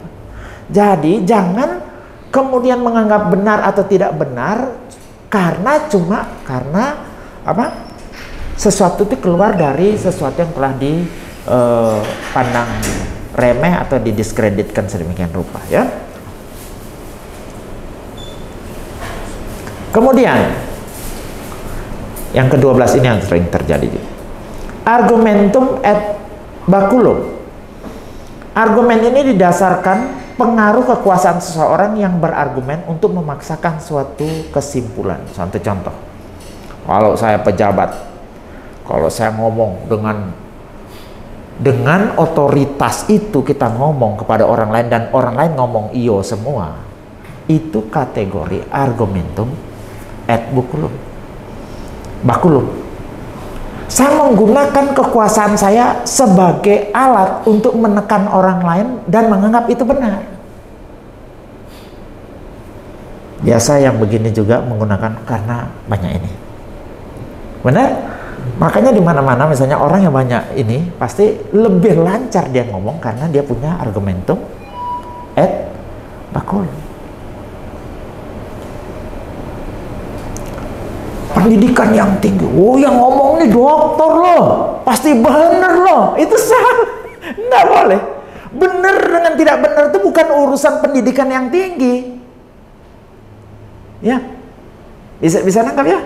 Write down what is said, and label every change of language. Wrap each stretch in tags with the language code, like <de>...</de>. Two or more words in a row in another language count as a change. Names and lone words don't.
<id>Jadi jangan kemudian menganggap benar atau tidak benar karena sesuatu itu keluar dari sesuatu yang telah dipandang remeh atau didiskreditkan sedemikian rupa ya. Kemudian yang ke-12 ini yang sering terjadi,</id> <la>argumentum et baculum.</la> <id>Argumen ini didasarkan pengaruh kekuasaan seseorang yang berargumen untuk memaksakan suatu kesimpulan. Satu contoh, kalau saya pejabat, kalau saya ngomong dengan otoritas itu, kita ngomong kepada orang lain dan orang lain ngomong iyo semua, itu kategori</id> <la>argumentum et baculum.</la> <id>Saya menggunakan kekuasaan saya sebagai alat untuk menekan orang lain dan menganggap itu benar. Biasa yang begini juga menggunakan karena banyak ini. Benar? Makanya di mana-mana misalnya orang yang banyak ini pasti lebih lancar dia ngomong karena dia punya</id> <la>argumentum et baculum.</la> <id>pendidikan yang tinggi. Oh, yang ngomong nih dokter loh, pasti bener loh. Itu salah. Nggak boleh. Benar dengan tidak benar itu bukan urusan pendidikan yang tinggi. Ya, bisa nangkap ya?</id>